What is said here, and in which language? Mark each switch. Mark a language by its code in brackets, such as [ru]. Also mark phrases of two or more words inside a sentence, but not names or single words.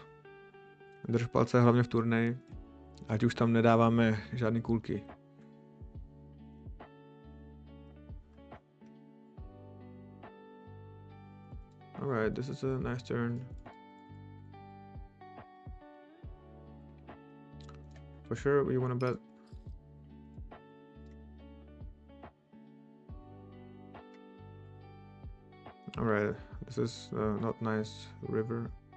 [cs] Drž palce hlavně v turnaji, ať už tam nedáváme žádný kulky. [en] Alright, this is a nice turn. For sure, we want to bet. Alright, this is not nice river.